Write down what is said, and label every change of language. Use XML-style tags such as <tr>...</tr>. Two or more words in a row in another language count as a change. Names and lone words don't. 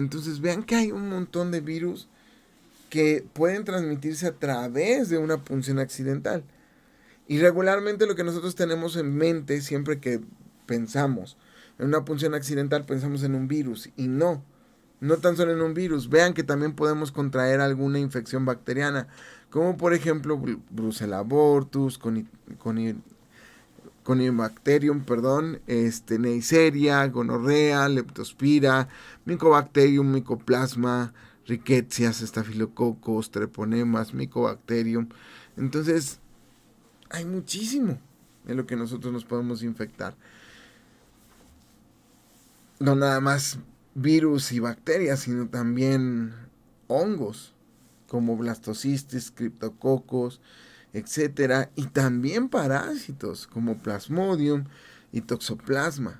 <es>Entonces vean que hay un montón de virus que pueden transmitirse a través de una punción accidental. Y regularmente lo que nosotros tenemos en mente siempre que pensamos en una punción accidental, pensamos en un virus. Y no tan solo en un virus. Vean que también podemos contraer alguna infección bacteriana, como por ejemplo Brucella abortus, Conibacterium, Neisseria, gonorrea, leptospira, Mycobacterium, Mycoplasma, Rickettsia, estafilococos, treponemas, Mycobacterium. Entonces, hay muchísimo en lo que nosotros nos podemos infectar. No nada más virus y bacterias, sino también hongos, como blastocistis, criptococos, etcétera, y también parásitos, como Plasmodium y Toxoplasma.</es>